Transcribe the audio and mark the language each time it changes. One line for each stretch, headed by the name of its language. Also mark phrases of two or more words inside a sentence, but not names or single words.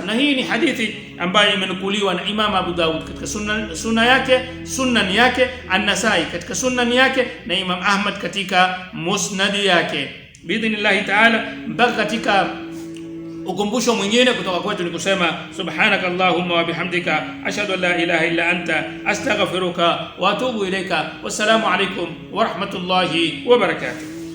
Swahili: Na hii ni hadithi ambayo imenukuliwa na Imam Abu Daud katika sunan yake, An-Nasai katika sunan yake, na Imam Ahmad katika musnad yake.
Arabic: بإذن الله تعالى,
Swahili: mpaka katika Ukumbusho mwingine kutoka kwetu ni kusema
Arabic: سبحانك اللهم وبحمدك أشهد أن لا إله إلا أنت أستغفرك وأتوب إليك. والسلام عليكم ورحمة الله وبركاته.